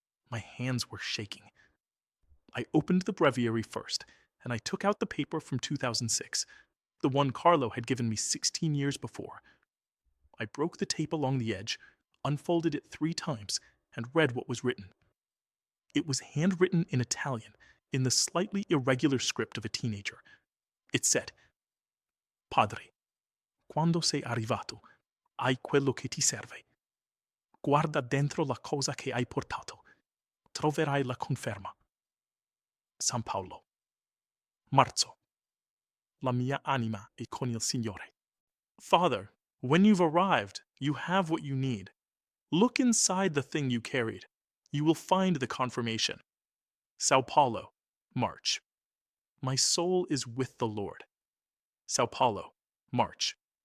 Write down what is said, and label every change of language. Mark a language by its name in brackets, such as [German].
[English] My hands were shaking. I opened the breviary first, and I took out the paper from 2006, the one Carlo had given me 16 years before. I broke the tape along the edge, unfolded it 3 times, and read what was written. It was handwritten in Italian, in the slightly irregular script of a teenager. It said, [Italian] "Padre, quando sei arrivato, hai quello che ti serve. Guarda dentro la cosa che hai portato. Troverai la conferma. San Paolo. Marzo. La mia anima è con il Signore." [English] Father, when you've arrived, you have what you need. Look inside the thing you carried. You will find the confirmation. Sao Paulo, March. My soul is with the Lord. Sao Paulo, March.